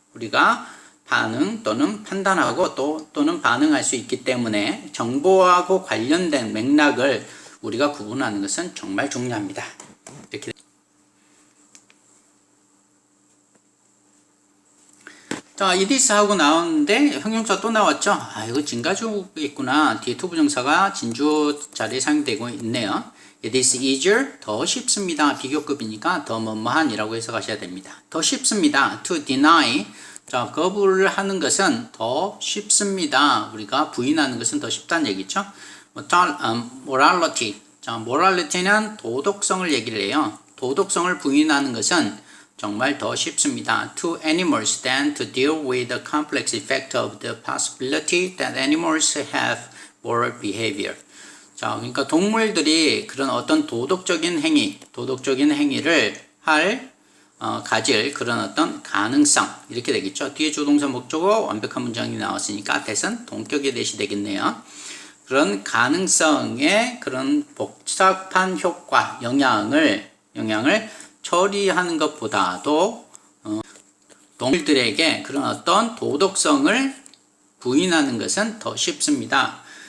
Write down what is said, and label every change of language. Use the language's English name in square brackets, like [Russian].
[Korean] 우리가 반응 또는 판단하고 또는 반응할 수 있기 때문에 정보하고 관련된 맥락을 우리가 구분하는 것은 정말 중요합니다. 이렇게. 자, 이디스 하고 나오는데 형용사 또 나왔죠? 아, 이거 진가주겠구나. 뒤에 투부정사가 진주어 자리에 사용되고 있네요. [English] It is easier, [Korean] 더 쉽습니다. 비교급이니까 더 뭐뭐한이라고 해석하셔야 됩니다. 더 쉽습니다. [English] To deny, [Korean] 자, 거부를 하는 것은 더 쉽습니다. 우리가 부인하는 것은 더 쉽다는 얘기죠. Morality, 자, morality는 도덕성을 얘기를 해요. 도덕성을 부인하는 것은 정말 더 쉽습니다. [English] To animals than to deal with the complex effect of the possibility that animals have moral behavior. [Korean] 자, 그러니까 동물들이 그런 어떤 도덕적인 행위를 가질 그런 어떤 가능성, 이렇게 되겠죠. 뒤에 주동사 목적어 완벽한 문장이 나왔으니까 that은 동격의 대시 되겠네요. 그런 가능성의 그런 복잡한 효과, 영향을 처리하는 것보다도 동물들에게 그런 어떤 도덕성을 부인하는 것은 더 쉽습니다.